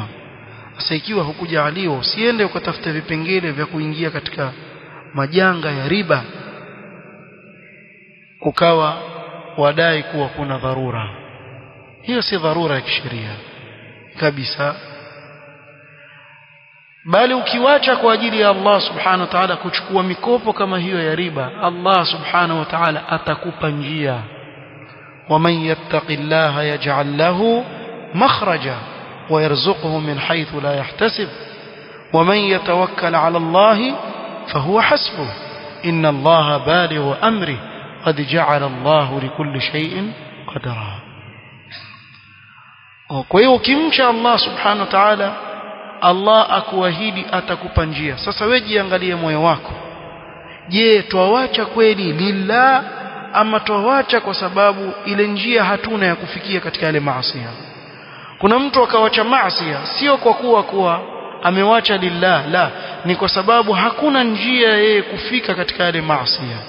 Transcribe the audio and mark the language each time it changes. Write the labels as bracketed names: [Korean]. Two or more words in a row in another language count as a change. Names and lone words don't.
[Swahili] Sasa ikiwa hukujaliwa, usiende ukatafuta vipengele vya kuingia katika majanga ya riba ukawa wadai kuwa kuna dharura. Hiyo si dharura ya kisheria kabisa, bali ukiwacha kwa ajili ya [Arabic] الله سبحانه وتعالى [Swahili] kuchukua mikopo kama hiyo ya riba, [Arabic] الله سبحانه وتعالى [Swahili] atakupa njia. [Arabic] ومن يتق الله يجعل له مخرجا ويرزقه من حيث لا يحتسب ومن يتوكل على الله فهو حسبه إن الله بالغ أمره قد جعل الله لكل شيء قدرا. [Swahili] Kwa hiyo ukimcha [Arabic] الله سبحانه وتعالى, [Swahili] Allah akuahidi atakupa njia. Sasa wewe jiangalie moyo wako, je, twawacha kweli lillah ama twawacha kwa sababu ile njia hatuna ya kufikia katika yale maasi? Kuna mtu akawacha maasi sio kwa kuwa amewacha lillah, la, ni kwa sababu hakuna njia yeye kufika katika yale maasi.